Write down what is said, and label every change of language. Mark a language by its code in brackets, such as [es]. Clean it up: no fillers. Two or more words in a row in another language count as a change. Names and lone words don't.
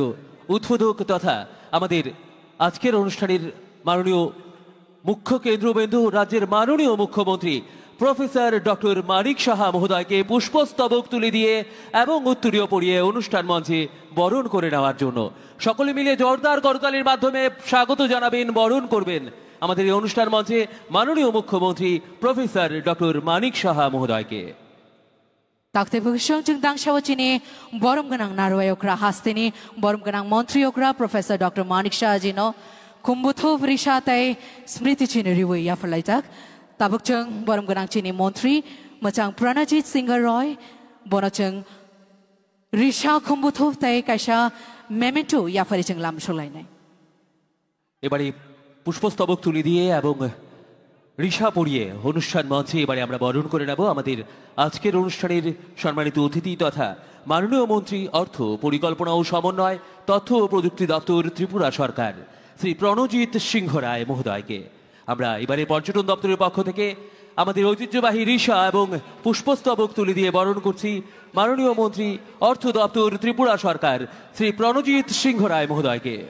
[bn] উদ্বোধক তথা আমাদের আজকের অনুষ্ঠানের মাননীয় মুখ্য কেন্দ্রবিন্দু রাজ্যের মাননীয় মুখ্যমন্ত্রী প্রফেসর ডক্টর মানিক সাহা মহোদয়কে পুষ্পস্তবক তুলে দিয়ে এবং উত্তরীয় পরিয়ে অনুষ্ঠান মঞ্চে বরণ করে নেওয়ার জন্য সকলে মিলে জোরদার করতালির মাধ্যমে স্বাগত জানাবেন, বরণ করবেন আমাদের এই অনুষ্ঠান মঞ্চে মাননীয় মুখ্যমন্ত্রী প্রফেসর ডক্টর মানিক সাহা মহোদয়কে। [trp] ताक्तेबुशोंगचिने बरम गनांग नारवायोक्रा हास्तेनी बरम गनांग मंत्रियोक्रा प्रोफेसर डॉक्टर मानिक शाह जिनो कुंभुथो वृषातय स्मृति चिन्ह रिवो या फलाइताक ताबुकचंग बरम गनांग चिने मंत्री मचांग प्रणजीत सिंह रॉय बोनचंग ऋषा खुम्बुथुफ तय कैसा मेमेंटो या फरिचंग लाम शोलाइने [bn] এবারে পুষ্পস্তবক তুলে দিয়ে এবং ঋষা পড়িয়ে অনুষ্ঠান মঞ্চে এবারে আমরা বরণ করে নেব আমাদের আজকের অনুষ্ঠানের সম্মানিত অতিথি তথা মাননীয় মন্ত্রী অর্থ পরিকল্পনা ও সমন্বয় তথ্য ও প্রযুক্তি দপ্তর ত্রিপুরা সরকার শ্রী প্রণজিৎ সিংহ রায় মহোদয়কে আমরা এবারে পর্যটন দপ্তরের পক্ষ থেকে আমাদের ঐতিহ্যবাহী ঋষা এবং পুষ্পস্তবক তুলে দিয়ে বরণ করছি মাননীয় মন্ত্রী অর্থ দপ্তর ত্রিপুরা সরকার শ্রী প্রণজিৎ সিংহ রায় মহোদয়কে।